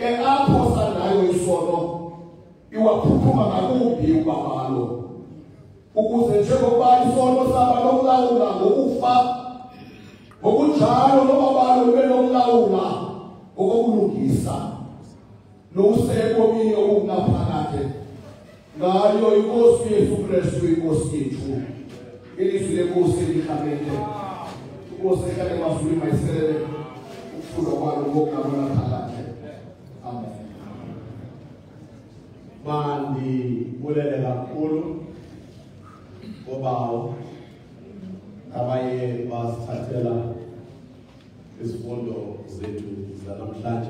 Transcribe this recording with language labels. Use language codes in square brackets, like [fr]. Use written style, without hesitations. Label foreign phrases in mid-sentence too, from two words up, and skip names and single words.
[xh] apho sandayo isono iwaphuphuma ngakumbi ubabalo ukuze njengokuba isono saba lokulawula ngokufa ngokunjalo nobabalo lube lokulawula ngokulungisa nokusebomini okungaphakade ngayo inkosi Yesu Kristu inkosi yethu ilizwi lenkosi likhambele inkosi ehlale emazulwini mayiselele ukufunda kwalo ngokugabula phakade. Amen. Mandibulele kakhulu ngobawo abaye basithathela izifundo zethu zanamhlanje.